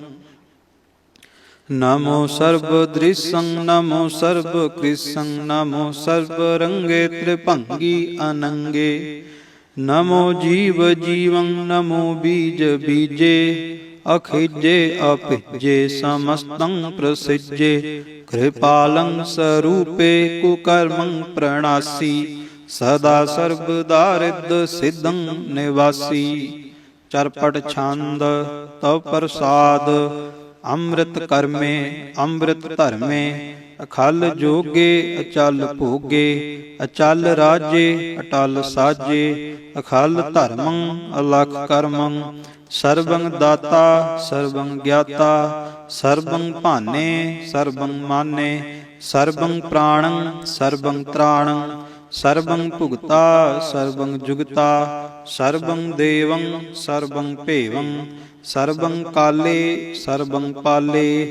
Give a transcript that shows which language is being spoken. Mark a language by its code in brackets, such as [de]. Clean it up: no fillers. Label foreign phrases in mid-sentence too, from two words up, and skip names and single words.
[sa] नमो सर्व दृश्यं नमो सर्व कृष्णं नमो सर्व रंगे त्रिभंगी अनंगे नमो जीव जीवं नमो बीज बीजे अखिजे अपिजे समस्तं प्रसिजे कृपालं स्वरूपे कुकर्मं प्रणासी सदा सर्वदारिद्र सिद्धं निवासी। चरपट छंद तव प्रसाद ਅੰਮ੍ਰਿਤ ਕਰਮੇ ਅੰਮ੍ਰਿਤ ਧਰਮੇ ਅਖਲ ਜੋਗੇ ਅਚਲ ਭੋਗੇ ਅਚਲ ਰਾਜੇ ਅਟਲ ਸਾਜੇ ਅਖਲ ਧਰਮੰ ਅਲਖ ਕਰਮੰ ਸਰਬੰ ਦਾਤਾ ਸਰਬੰ ਗਿਆਤਾ ਸਰਬੰ ਭਾਨੇ ਸਰਬੰ ਮਾਨੇ ਸਰਬੰ ਪ੍ਰਾਣੰ ਸਰਬੰ ਤ੍ਰਾਣੰ ਸਰਬੰ ਭੁਗਤਾ ਸਰਬੰ ਜੁਗਤਾ ਸਰਬੰ ਦੇਵੰ ਸਰਬੰ ਭੇਵੰ ਸਰਬੰ ਕਾਲੇ ਸਰਬੰ ਪਾਲੇ।